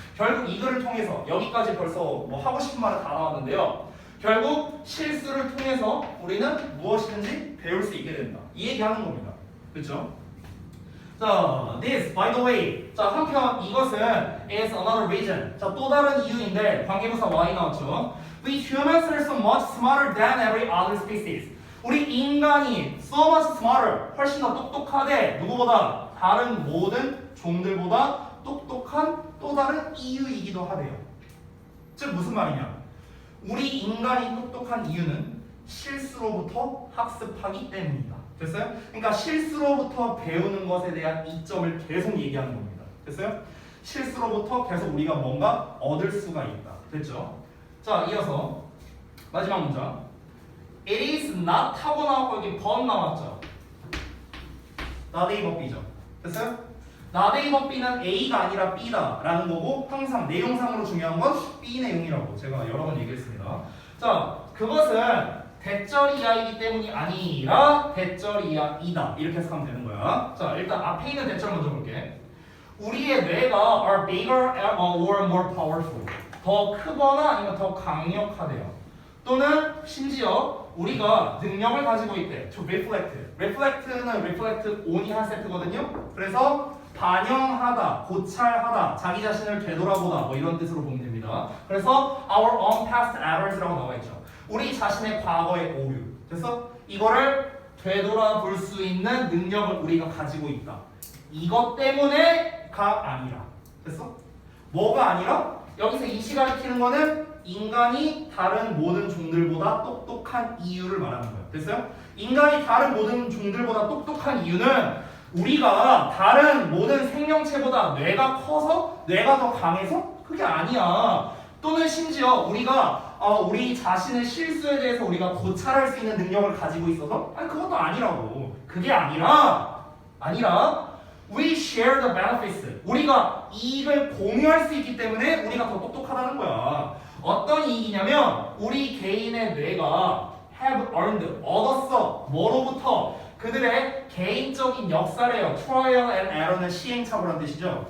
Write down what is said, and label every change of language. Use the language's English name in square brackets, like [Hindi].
[Korean] 결국 이거를 통해서 여기까지 벌써 뭐 하고 싶은 말은 다 나왔는데요. 결국 실수를 통해서 우리는 무엇이든지 배울 수 있게 된다. 이 얘기하는 겁니다. 그렇죠? 자, [English] this by the way. [Korean] 자, 한편 이것은 [English] is another reason. [Korean] 자, 또 다른 이유인데 관계부사 y 나왔죠. [English] We humans are so much smarter than every other species. [Korean] 우리 인간이 [English] so much smarter, [Korean] 훨씬 더 똑똑하되 누구보다 다른 모든 종들보다 똑똑한 또 다른 이유이기도 하대요. 즉 무슨 말이냐? 우리 인간이 똑똑한 이유는 실수로부터 학습하기 때문이다. 됐어요? 그러니까 실수로부터 배우는 것에 대한 이점을 계속 얘기하는 겁니다. 됐어요? 실수로부터 계속 우리가 뭔가 얻을 수가 있다. 됐죠? 자, 이어서 마지막 문장. [English] It is not [Korean] 하고 나왔고 여기 but 나왔죠. not A but B죠. 됐어요? not A but B는 A가 아니라 B다 라는 거고 항상 내용상으로 중요한 건 B 내용이라고 제가 여러 번 얘기했습니다. 자, 그것은 대절이야이기 때문이 아니라 대절이야이다 이렇게 해석하면 되는 거야. 자, 일단 앞에 있는 대절 먼저 볼게. 우리의 뇌가 [English] are bigger or more powerful. [Korean] 더 크거나 아니면 더 강력하대요. 또는 심지어 우리가 능력을 가지고 있대. [English] to reflect. [Korean] reflect는 reflect on이 한 세트거든요. 그래서 반영하다, 고찰하다, 자기 자신을 되돌아보다 뭐 이런 뜻으로 보면 됩니다. 그래서 [English] our own past errors [Korean] 라고 나와 있죠. 우리 자신의 과거의 오류. 됐어? 이거를 되돌아볼 수 있는 능력을 우리가 가지고 있다. 이것 때문에가 아니라. 됐어? 뭐가 아니라? 여기서 이시 가리키는 거는 인간이 다른 모든 종들보다 똑똑한 이유를 말하는 거예요. 됐어요? 인간이 다른 모든 종들보다 똑똑한 이유는 우리가 다른 모든 생명체보다 뇌가 커서 뇌가 더 강해서 그게 아니야. 또는 심지어 우리가 우리 자신의 실수에 대해서 우리가 고찰할 수 있는 능력을 가지고 있어서 아니 그것도 아니라고. 그게 아니라 [English] we share the benefits. [Korean] 우리가 이익을 공유할 수 있기 때문에 우리가 더 똑똑하다는 거야. 어떤 이익이냐면 우리 개인의 뇌가 [English] have earned, [Korean] 얻었어. 뭐로부터? 그들의 개인적인 역사래요. [English] trial and error [Korean] 는 시행착오란 뜻이죠.